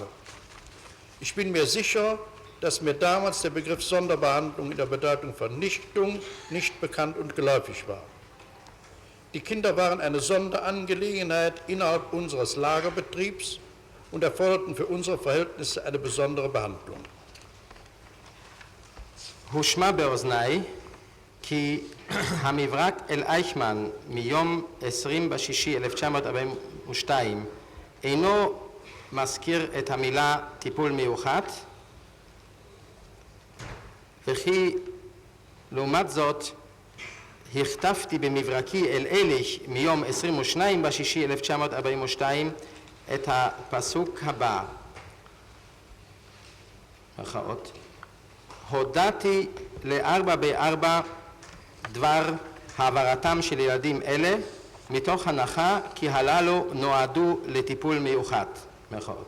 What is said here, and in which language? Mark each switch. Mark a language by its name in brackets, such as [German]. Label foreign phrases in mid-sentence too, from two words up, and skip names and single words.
[German] Ich bin mir sicher, dass mir damals der Begriff Sonderbehandlung in der Bedeutung Vernichtung nicht bekannt und geläufig war. Die Kinder waren eine Sonderangelegenheit innerhalb unseres Lagerbetriebs und erforderten für unsere Verhältnisse eine besondere Behandlung. [Hebrew] הושמע באוזניי כי המברק אל אייכמן מיום 20/6/1942 אינו מזכיר את המילה טיפול מיוחד, וכי לעומת זאת הכתבתי במברקי אל אליך מיום 22/6/1942 את הפסוק הבא, מחאות, הודעתי ל4x4 דבר העברתם של ילדים אלה מתוך הנחה כי הללו נועדו לטיפול מיוחד, מחאות.